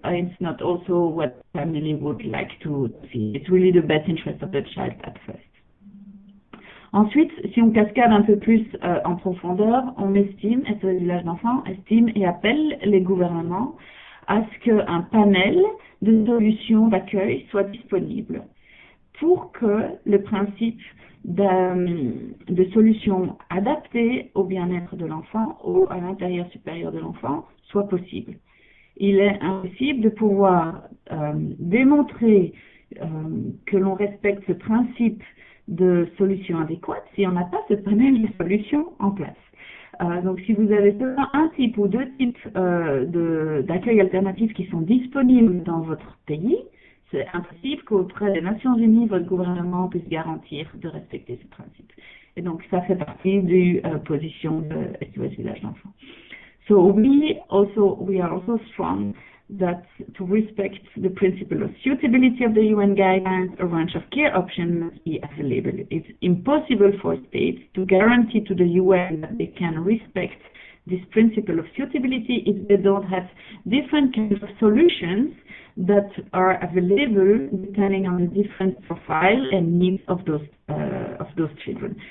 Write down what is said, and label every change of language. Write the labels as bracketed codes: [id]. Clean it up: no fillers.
[en] It's not also what family would like to see. It's really the best interest of the child at first. [fr] Ensuite, si on cascade un peu plus en profondeur, on estime, SOS Village d'enfants estime et appelle les gouvernements à ce qu'un panel de solutions d'accueil soit disponible pour que le principe de solutions adaptées au bien-être de l'enfant ou à l'intérieur supérieur de l'enfant soit possible. Il est impossible de pouvoir démontrer que l'on respecte ce principe de solutions adéquates si on n'a pas ce panel de solutions en place. Donc si vous avez seulement un type ou deux types d'accueil alternatifs qui sont disponibles dans votre pays, c'est impossible qu'auprès des Nations Unies, votre gouvernement puisse garantir de respecter ce principe. Et donc ça fait partie du position de SOS Village d'enfants. [en] So we are also strong that to respect the principle of suitability of the UN guidelines, a range of care options must be available. It's impossible for states to guarantee to the UN that they can respect this principle of suitability if they don't have different kinds of solutions that are available depending on the different profile and needs of those children.